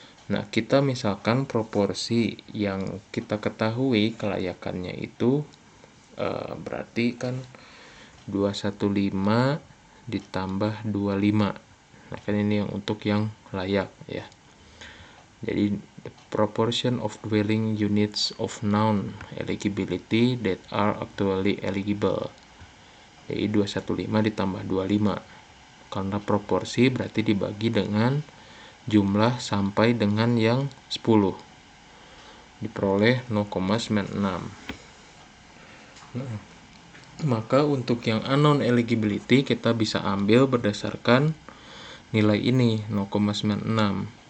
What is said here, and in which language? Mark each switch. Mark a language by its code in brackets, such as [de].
[id] Nah, kita misalkan proporsi yang kita ketahui kelayakannya itu berarti kan 215 ditambah 25. Nah, kan ini yang untuk yang layak, ya. Jadi [en] the proportion of dwelling units of known eligibility that are actually eligible. [id] Jadi 215 ditambah 25. Karena proporsi berarti dibagi dengan jumlah sampai dengan yang 10. Diperoleh 0,96. Nah, maka untuk yang unknown eligibility kita bisa ambil berdasarkan nilai ini 0,96.